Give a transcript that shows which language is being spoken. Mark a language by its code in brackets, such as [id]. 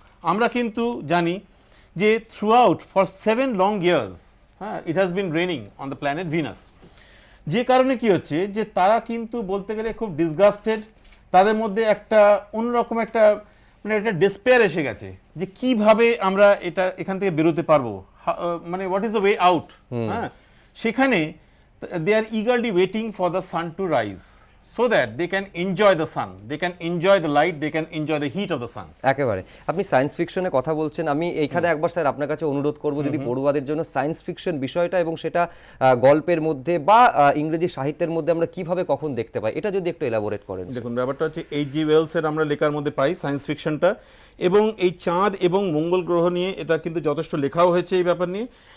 [bn] আমরা কিন্তু জানি যে [en] Throughout for 7 long years, it has been raining on the planet Venus. [bn] যে কারণে কি হচ্ছে, যে তারা কিন্তু বলতে গেলে খুব ডিসগাস্টেড, তাদের মধ্যে একটা অন্যরকম একটা মানে একটা ডেসপেয়ার এসে গেছে, যে কিভাবে আমরা এখান থেকে বেরোতে পারবো, মানে [en] What is the way out. [bn] সেখানে [en] They are eagerly waiting for the sun to rise, so that they can enjoy the sun, they can enjoy the light, they can enjoy the heat of the sun. [bn] একেবারে আপনি science ফিকশনের কথা বলছেন, আমি এইখানে একবার sir আপনার কাছে অনুরোধ করব, যদি পড়ুয়াদের জন্য সায়েন্স ফিকশন বিষয়টা এবং সেটা গল্পের মধ্যে বা ইংরেজি সাহিত্যের মধ্যে আমরা কিভাবে কখন দেখতে পাই, এটা যদি একটু এলাবোরেট করেন। দেখুন, ব্যাপারটা হচ্ছে H.G. ওয়েলসের আমরা লেখার মধ্যে পাই সায়েন্স ফিকশনটা, এবং এই চাঁদ এবং মঙ্গল গ্রহ নিয়ে এটা কিন্তু যথেষ্ট লেখাও হয়েছে এই ব্যাপার নিয়ে।